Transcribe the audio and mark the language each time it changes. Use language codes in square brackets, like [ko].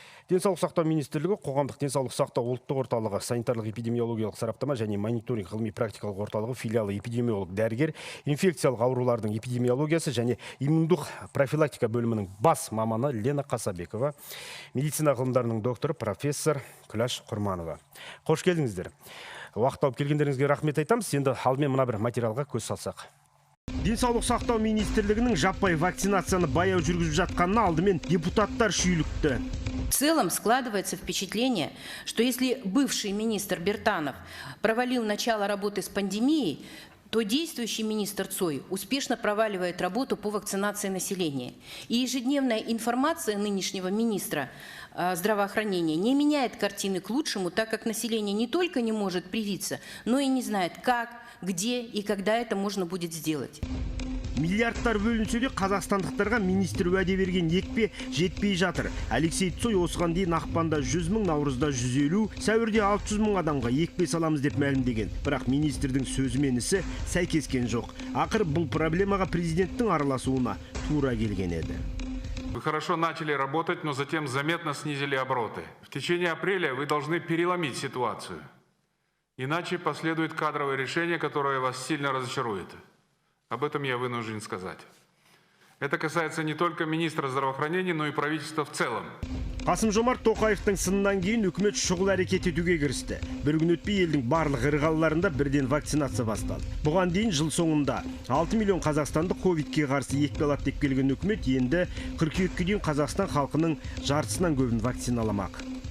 [kk] Денсаулық сақтау министрлігі қоғамдық денсаулық сақтау ұлттық орталығы санитарлық эпидемиологиялық сараптама және мониторинг ғылыми практикалық орталығы филиалы эпидемиолог дәрігер, инфекциялық аурулардың эпидемиологиясы және иммундық профилактика бөлімінің бас маманы Лена Қасабекова, медицина ғылымдарының докторы профессор Күләш Құрманова. Қош келдіңіздер. Уақыт тауып келгендеріңізге рахмет айтамыз. Енді алдымен мына бір материалға көз салсақ. Денсаулық сақтау министрлігінің жаппай вакцинацияны баяу жүргізіп жатқанына алдымен депутаттар шүйлікті. [ru] В целом складывается впечатление, что если бывший министр Бертанов провалил начало работы с пандемией, то действующий министр Цой успешно проваливает работу по вакцинации населения. И ежедневная информация нынешнего министра здравоохранения не меняет картины к лучшему, так как население не только не может привиться, но и не знает, как, где и когда это можно будет сделать. [kk] Миллиардтар бөлінсе де қазақстандықтарға министр уәде берген екпе жетпей жатыр. Алексей Цой осыған дейін ақпанда 100 мың, наурызда 150, сәуірде 600 мың адамға екпе саламыз деп мәлімдеген. Бірақ министрдің сөзі мен ісі сәйкескен жоқ. Ақыр бұл проблемаға президенттің араласуына тура келген еді. [ru] Вы хорошо начали работать, но затем заметно снизили обороты. В течение апреля вы должны переломить ситуацию. Иначе последует кадровое решение, которое вас сильно разочарует. Об этом я вынужден сказать. Это касается не только министра здравоохранения, но и правительства в целом. [kk] Қасым-Жомарт Тоқаевтың сынынан кейін үкімет шұғыл әрекет етуге кірісті. Bir күн өтпей елдің барлық ірғаларында бірден вакцинация басталды. Бұған дейін жыл соңында 6 миллион қазақстандық ковидке қарсы екпе алады деп келген үкімет енді қыркүйекке дейін Қазақстан халқының жартысынан көбін вакциналамақ.